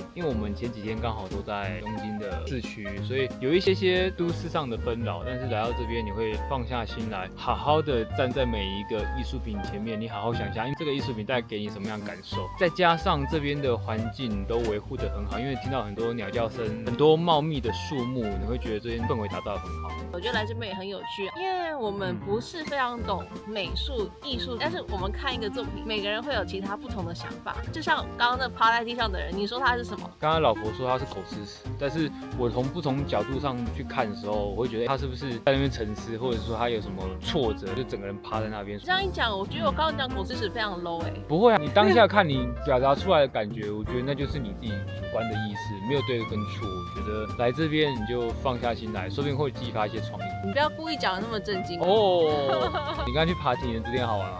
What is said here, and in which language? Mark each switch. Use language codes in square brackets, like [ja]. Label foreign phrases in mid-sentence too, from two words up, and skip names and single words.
[zh] 因為我們前幾天剛好都在東京的市區，所以有一些都市上的紛擾，但是來到這邊你會放下心來，好好的站在每一個藝術品前面，你好好想想，因為這個藝術品帶給你什麼樣的感受。再加上這邊的環境都維護得很好，因為聽到很多鳥叫聲，很多茂密的樹木，你會覺得這邊氛圍打造得很好。我覺得來這邊也很有趣，因為我們不是非常懂美術藝術，但是我們看一個作品，每個人會有其他不同的想法。就像剛剛那趴在地上的人，你說他是什麼？剛剛老婆說他是狗吃屎，但是我從不同角度上去看的時候，我會覺得他是不是在那邊沉思，或者說他有什麼挫折，就整個人趴在那邊。這樣一講，我覺得我剛剛講狗吃屎非常 low 不會啊，你當下看你表達出來的感覺，我覺得那就是你自己主觀的意思，沒有對跟錯。我覺得來這邊你就放下心來，說不定會激發一些創意。你不要故意講得那麼震驚哦。你剛才去爬體能之戀好玩嗎？